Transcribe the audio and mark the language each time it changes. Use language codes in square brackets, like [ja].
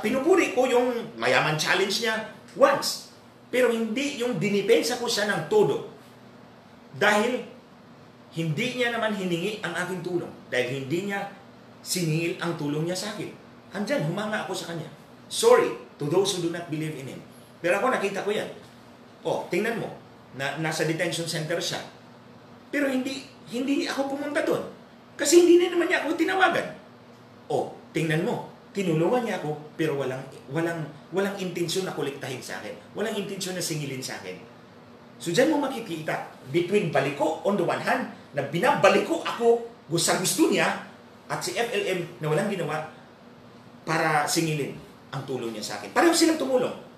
[tl] Pinupuri ko yung mayaman challenge niya once. Pero hindi yung dinipensa ko siya ng todo. Dahil hindi niya naman hiningi ang aking tulong. Dahil hindi niya siningil ang tulong niya sa akin. Andyan, humanga ako sa kanya. [en] Sorry to those who do not believe in him. [tl] Pero ako nakita ko yan. Oh, tingnan mo. Nasa detention center siya. Pero hindi ako pumunta doon. Kasi hindi na naman niya ako tinawagan. Oh, tingnan mo. Tinulungan niya ako, pero walang intensyon na kolektahin sa akin. Walang intensyon na singilin sa akin. So, dyan mo makikita, [en] between Baliko on the one hand, [tl] na binabaliko ako sa gusto niya, at si FLM na walang ginawa para singilin ang tulong niya sa akin. Pareho silang tumulong.